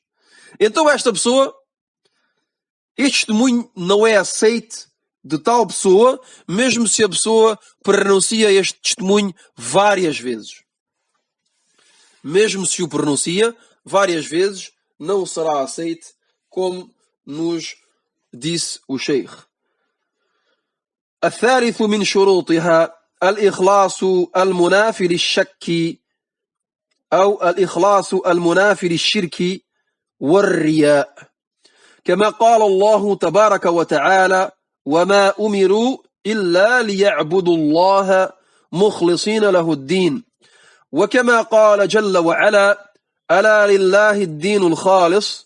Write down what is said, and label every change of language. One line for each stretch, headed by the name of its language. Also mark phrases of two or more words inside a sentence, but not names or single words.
Portuguese: Então esta pessoa, este testemunho não é aceite de tal pessoa, mesmo se a pessoa pronuncia este testemunho várias vezes. Mesmo se o pronuncia várias vezes, não será aceite, como nos disse o Sheikh.
Arabic: الثالث من شروطها الإخلاص المنافي للشك أو الإخلاص المنافي للشرك والرياء، كما قال الله تبارك وتعالى: وما أمروا إلا ليعبدوا الله مخلصين له الدين، وكما قال جل وعلا: ألا لله الدين الخالص.